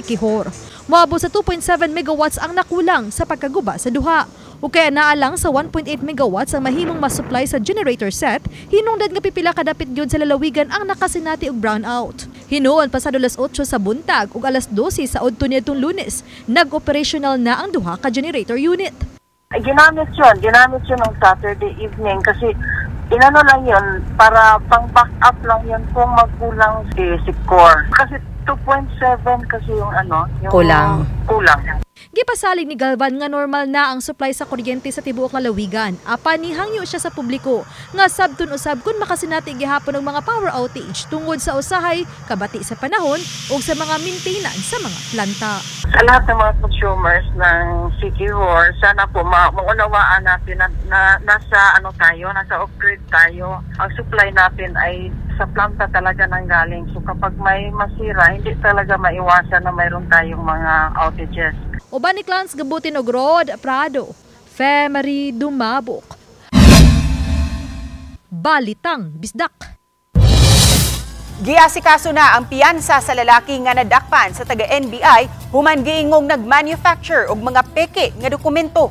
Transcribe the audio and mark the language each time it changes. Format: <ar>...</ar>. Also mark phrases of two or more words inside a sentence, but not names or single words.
<ceb>Moabot sa 2.7 megawatts ang nakulang sa pagkaguba sa duha. O kaya naalang sa 1.8 megawatts ang mahimong masupply sa generator set, hinungdad nga pipila kadapit gyud sa lalawigan ang nakasinati og brownout. Hinuon pasado alas 8 sa buntag ug alas 12 sa adto niadtong Lunes, nag-operational na ang duha ka generator unit.</ceb> <tl>Ginamit yun ng Saturday evening kasi inano lang yun para pang</tl> <en>back up</en> <tl>lang yun kung magkulang si core. Kasi 2.7 kasi yung kulang.</tl> <ceb>Gipasalig ni Galvan nga normal na ang supply sa kuryente sa tibuok lalawigan. Apan nihangyo siya sa publiko nga sabton usab kun makasinati gihapon ng mga</ceb> <en>power outage</en> <ceb>tungod sa usahay kabati sa panahon ug sa mga maintenance sa mga planta.</ceb> <tl>Sa lahat ng mga consumers ng City Hall, sana po maunawaan natin na nasa off-grid tayo. Ang supply natin ay sa planta talaga nanggaling. So kapag may masira, hindi talaga maiwasan na mayroon tayong mga outages.</tl> <ceb>Uban ni Clans gabutin og Rod Prado, Femery Dumabok. Balitang Bisdak. Giasikaso na ang piyansa sa lalaki nga nadakpan sa taga-NBI human giingong nag-manufacture og mga peke nga dokumento.</ceb>